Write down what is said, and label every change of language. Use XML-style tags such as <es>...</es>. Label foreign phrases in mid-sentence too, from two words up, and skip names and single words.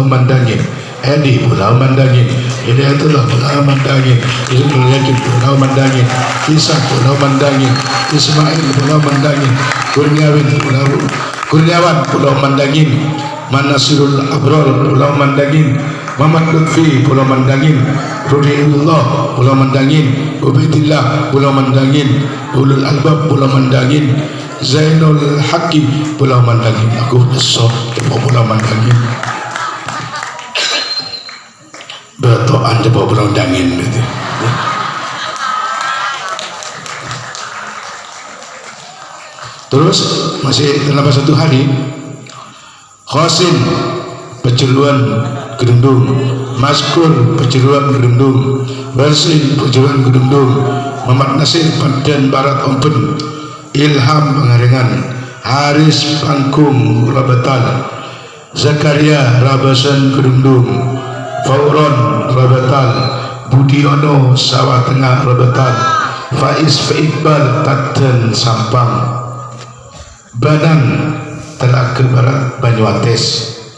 <id>Mandangin, Edi Pulau Mandangin, Hidayatullah Pulau Mandangin, Ismail Yakin Pulau Mandangin, Isa Pulau Mandangin, Ismail Pulau Mandangin, Kurniawan Pulau Mandangin, Manasirul Abrol Pulau Mandangin, Muhammad Lutfi Pulau Mandangin, Rudiullah Pulau Mandangin, Ubaidillah Pulau Mandangin, Ulul Albab Pulau Mandangin, Zainul Hakim Pulau Mandangin. Aku besok ke Pulau Mandangin, berdoa di Pulau Mandangin gitu. Terus masih terlambat 1 hari. Khosin Peceruan Kedundung, Maskur Peceruan Kedundung, Bersin Peceruan Kedundung, Muhammad Nasir Pandan Barat Ompen, Ilham Pengaringan, Haris Pangkung Rabatal, Zakaria Rabasan Kedundung, Fauron Rabatal, Budiono Sawah Tengah Rabatal, Faiz Iqbal Taten Sampang, Badan Telaga Barat Banyuates,</id>